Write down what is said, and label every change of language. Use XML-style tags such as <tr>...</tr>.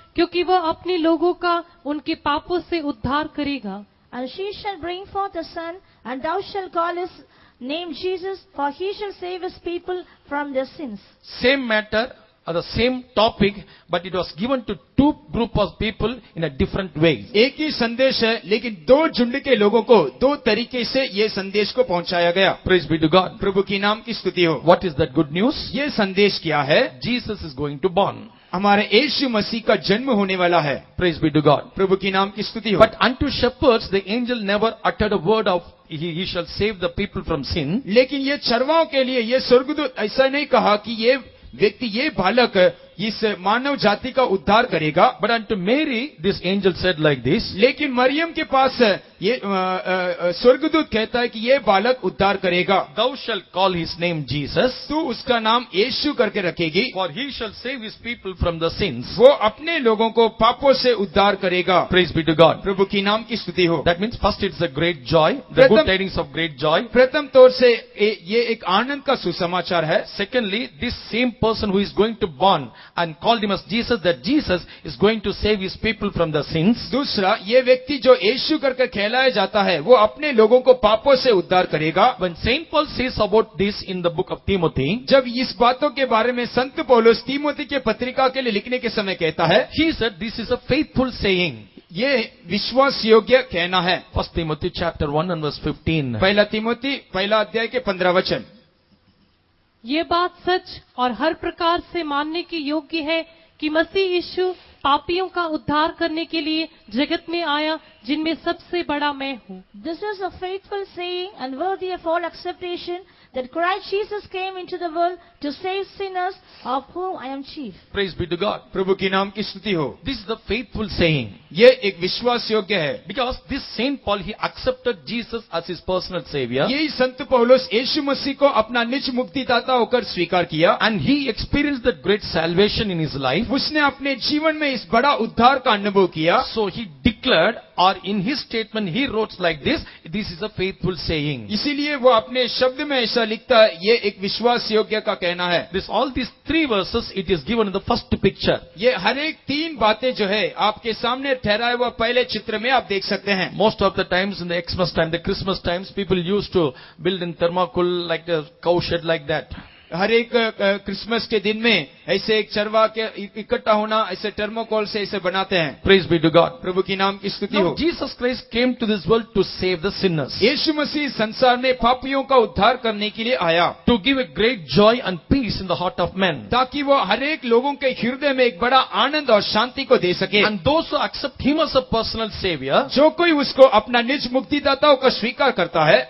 <hi>क्योंकि वह अपने लोगों का उनके पापों से उद्धार करेगा।</hi> <en>And she shall bring forth a son, and thou shalt call his name Jesus, for he shall save his people from their sins. Same matter or the same topic, but it was given to two group of people in a different way.</en> <hi>एक ही संदेश है, लेकिन दो झुंड के लोगों को दो तरीके से ये संदेश को पहुंचाया गया।</hi> <en>Praise be to God.</en> <hi>प्रभु की नाम की स्तुति हो।</hi> <en>What is that good news?</en> <hi>ये संदेश क्या है?</hi> <en>Jesus is going to born.</en> <hi>हमारे यीशु मसीह का जन्म होने वाला है।</hi> <en>Praise be to God.</en> <hi>प्रभु की नाम की स्तुति हो।</hi> <en>But unto shepherds the angel never uttered a word of he shall save the people from sin.</en> <hi>लेकिन ये चरवाओं के लिए ये स्वर्गदूत ऐसा नहीं कहा कि ये व्यक्ति, ये बालक इस मानव जाति का उद्धार करेगा।</hi> <en>But unto Mary this angel said like this.</en> <hi>लेकिन मरियम के पास ये स्वर्गदूत कहता है कि ये बालक उद्धार करेगा।</hi> <en>Thou shalt call his name Jesus,</en> <hi>तू उसका नाम यीशु करके रखेगी,</hi> <en>for he shall save his people from the sins.</en> <hi>वो अपने लोगों को पापों से उद्धार करेगा।</hi> <en>Praise be to God.</en> <hi>प्रभु की नाम की स्तुति हो।</hi> <en>That means first it's a great joy, the good tidings of great joy.</en> <hi>प्रथम तौर से ये एक आनंद का सुसमाचार है।</hi> <en>Secondly, this same person who is going to born and called him as Jesus, that Jesus is going to save his people from the sins.</en> <hi>दूसरा, ये व्यक्ति जो यीशु करके कहलाया जाता है, वो अपने लोगों को पापों से उद्धार करेगा।</hi> <en>When Saint Paul says about this in the book of Timothy,</en> <hi>जब इस बातों के बारे में संत पौलुस तीमोथी के पत्रिका के लिए लिखने के समय कहता है,</hi> <en>he said this is a faithful saying.</en> <hi>ये विश्वास योग्य कहना है।</hi> <en>1 Timothy chapter 1 and verse 15.</en> <hi>पहला तीमोथी पहला अध्याय के 15 वचन। ये बात सच और हर प्रकार से मानने की योग्य है कि मसीह यीशु पापियों का उद्धार करने के लिए जगत में आया, जिनमें सबसे बड़ा मैं हूँ।</hi> <en>This is a faithful saying and worthy of all acceptation, that Christ Jesus came into the world to save sinners, of whom I am chief. Praise be to God.</en> <hi>प्रभु की नाम की स्तुति हो।</hi> <en>This is the faithful saying.</en> <hi>ये एक विश्वास योग्य है।</hi> <en>Because this Saint Paul, he accepted Jesus as his personal savior.</en> <hi>यही संत पौलुस यीशु मसीह को अपना निज मुक्तिदाता होकर स्वीकार किया।</hi> <en>And he experienced that great salvation in his life.</en> <hi>उसने अपने जीवन में इस बड़ा उद्धार का अनुभव किया।</hi> <en>So he declared, or in his statement he wrote like this, this is a faithful saying.</en> <hi>इसीलिए वो अपने शब्द में ऐसा लिखता है, ये एक विश्वास योग्य का कहना है।</hi> <en>This all these three verses, it is given in the first picture.</en> <hi>ये हर एक तीन बातें जो है आपके सामने ठहराए हुआ पहले चित्र में आप देख सकते हैं।</hi> <en>Most of the times in the Xmas time, the Christmas times, people used to build in thermocol like a cow shed like that.</en> <hi>हर एक क्रिसमस के दिन में ऐसे एक चरवा के इकट्ठा होना, ऐसे टर्मोकोल से ऐसे बनाते हैं।</hi> <en>Praise be to God.</en> <hi>प्रभु की नाम की स्तुति</hi> <en>Now</en> <hi>हो।</hi> <en>Jesus Christ came to this world to save the sinners,</en> <hi>यीशु मसीह संसार में पापियों का उद्धार करने के लिए आया,</hi> <en>to give a great joy and peace in the heart of men.</en> <hi>ताकि वो हर एक लोगों के हृदय में एक बड़ा आनंद और शांति को दे सके।</hi> <en>And those who accept him as a personal savior,</en> <hi>जो कोई उसको अपना निज मुक्तिदाताओं का स्वीकार करता है,</hi>